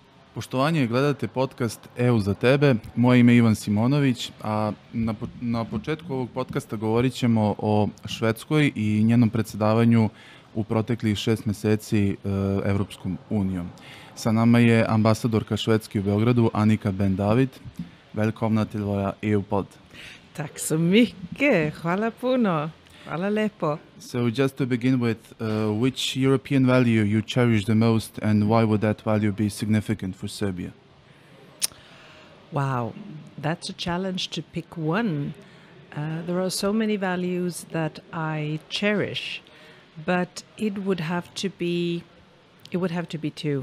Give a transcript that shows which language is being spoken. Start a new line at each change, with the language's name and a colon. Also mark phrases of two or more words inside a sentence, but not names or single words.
Serbian: Poštovanje, gledate podcast EU za tebe. Moje ime je Ivan Simonović, a na početku ovog podcasta govorit ćemo o Švedskoj i njenom predsjedavanju u proteklih 6 mjeseci Evropskom unijom. Sa nama je ambasadorka Švedske u Beogradu, Annika Ben David.
Swedish: Välkomna till våra EU-podd. Tack så mycket.
Serbian: Hvala puno. Hvala lepo.
English: So just to begin with, which European value you cherish the most and why would that value be significant for Serbia? Wow, that's a challenge to pick one. There are so many values that I cherish, but it would have to be two.